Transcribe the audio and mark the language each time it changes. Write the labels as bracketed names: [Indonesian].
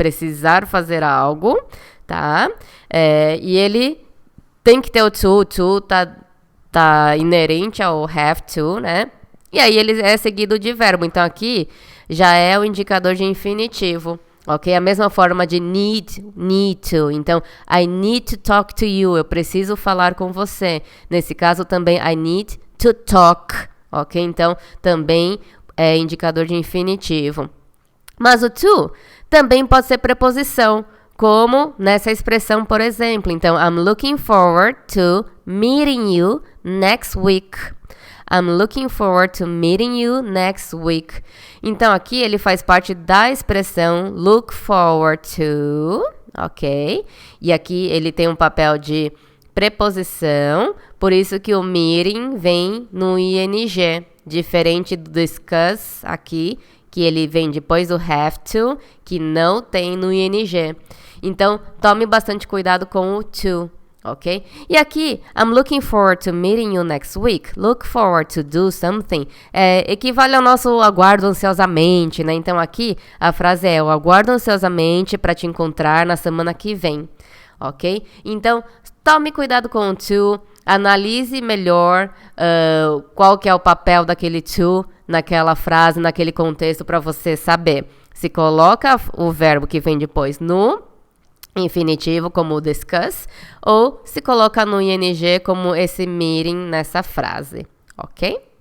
[Portuguese] Precisar fazer algo, tá? E ele tem que ter o to tá inerente ao have to, né? E aí ele é seguido de verbo. Então, aqui já é o indicador de infinitivo, ok? A mesma forma de need to. [English] Então, I need to talk to you. [Portuguese] Eu preciso falar com você. Nesse caso, também, [English] I need to talk, [Portuguese] ok? Então, também é indicador de infinitivo. Mas o to também pode ser preposição, como nessa expressão, por exemplo. [English] Então, I'm looking forward to meeting you next week. I'm looking forward to meeting you next week. [Portuguese] Então, aqui ele faz parte da expressão look forward to, ok? E aqui ele tem um papel de preposição, por isso que o meeting vem no ing, diferente do discuss aqui, que ele vem depois do have to, que não tem no ing. Então, tome bastante cuidado com o to, ok? E aqui, [English] I'm looking forward to meeting you next week. Look forward to do something. [Portuguese] Equivale ao nosso aguardo ansiosamente, né? Então, aqui, a frase é, eu aguardo ansiosamente para te encontrar na semana que vem, ok? Então, tome cuidado com o to. Analise melhor qual que é o papel daquele to naquela frase, naquele contexto, para você saber se coloca o verbo que vem depois no infinitivo, como discuss, ou se coloca no ing como esse meeting nessa frase, ok?